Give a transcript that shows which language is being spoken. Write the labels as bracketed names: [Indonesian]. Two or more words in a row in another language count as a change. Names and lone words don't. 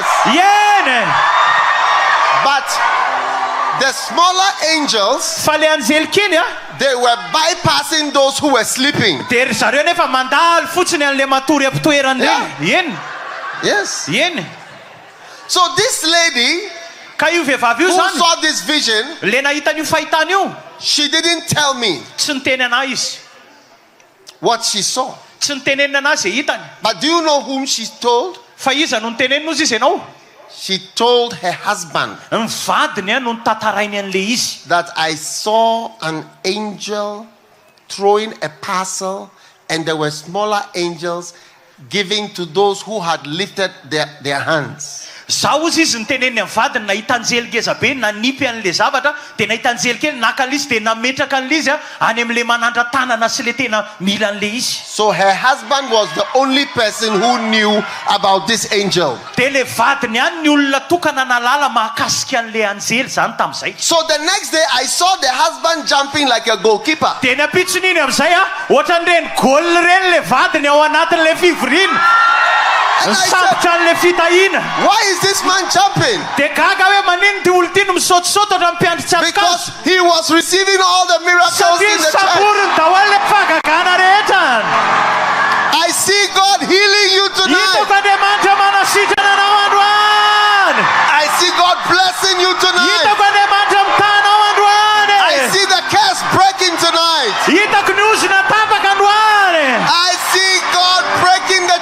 [Malagasy] Eny. [English] But the smaller angels, [Malagasy] Fa le anjely kely [English] they were bypassing those who were sleeping. [Malagasy] dia ry zareo nefa mandalo fotsiny an'le matory ampitoerany reny. Eny. [English] Yes. [Malagasy] Eny. [English] So this lady [Malagasy] Ka io vehivavy io [English] who [Malagasy] zany [English] saw this vision, [Malagasy] le nahita n'io fahitana io [English] she didn't tell me [Malagasy] tsy niteny anahy izy, [English] what she saw. [Malagasy] tsy nitenenina anazy zay hitany. [English] But do you know whom she told? [Malagasy] Fa iza no nitenenina ozy izy ianao? [English] She told her husband [Malagasy] Ny vadiny no nitantarainy an'le izy [English] that I saw an angel throwing a parcel and there were smaller angels giving to those who had lifted their hands. [Malagasy] Zao ozy izy niteneniny amin'ny vadiny nahita anjely ngeza be nanipy an'le zavatra dia nahita anjely kely naka an'le izy dia nametraka an'le izy any amin'le manandra tanana sy le tena mila an'le izy. [English] So her husband was the only person who knew about this angel. [Malagasy] Dia le vadiny ihany ny olona tokana nalala mahakasika an'le anjely zany tamin'izay. [English] So the next day I saw the husband jumping like a goalkeeper. [Malagasy] Dia napitsoniny amin'izay ohatran'ireny gol ireny le vadiny ao anatin'le fivoriana. [English] And I [Malagasy] Sambotra an'le fitahiana. [English] said, why is this man jumping? [Malagasy] Dia gaga hoe manino ty olo ty no misaotisaoty otra mpiandritsy [English] Because [Malagasy] azy. [English] he was receiving all the miracles [Malagasy] Satria [English] in the church. [Malagasy] saboriny daholy fahagagana rehetra. [English] I see God healing you [Malagasy] Hitako [English] tonight. [Malagasy] Andriamanitra manasitrana anao androany. [English] I see God blessing you tonight. [Malagasy] Hitako Andriamanitra mitanao androany. [English] I see the curse breaking tonight. [Malagasy] Hitako ny ozina tapaka androany. [English] I see God breaking